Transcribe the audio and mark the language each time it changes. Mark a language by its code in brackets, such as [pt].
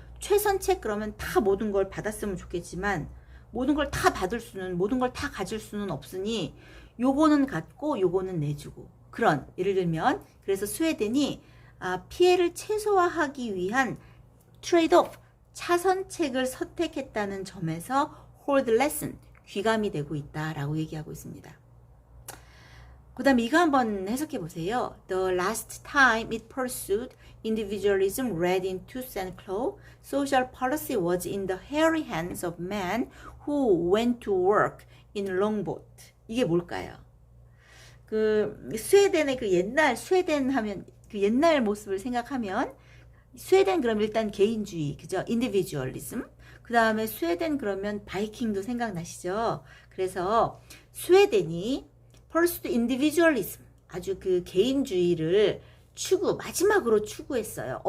[ko] 최선책 그러면 다 모든 걸 받았으면 좋겠지만 모든 걸 다 받을 수는, 모든 걸 다 가질 수는 없으니 요거는 갖고 요거는 내주고, 그런, 예를 들면 그래서 스웨덴이 피해를 최소화하기 위한 트레이드오프, 차선책을 선택했다는 점에서 [en] hold lesson, [ko] 귀감이 되고 있다라고 얘기하고 있습니다. 그 다음에 이거 한번 해석해 보세요. [en] The last time it pursued individualism red in tooth and claw, social policy was in the hairy hands of men who went to work in longboat. [ko] 이게 뭘까요? 그 스웨덴의 그 옛날, 스웨덴 하면 그 옛날 모습을 생각하면 스웨덴 그럼 일단 개인주의, 그죠? [en] individualism. [ko] 그 다음에 스웨덴 그러면 바이킹도 생각나시죠? 그래서 스웨덴이 [en] first individualism, [ko] 아주 그 개인주의를 마지막으로 추구했어요.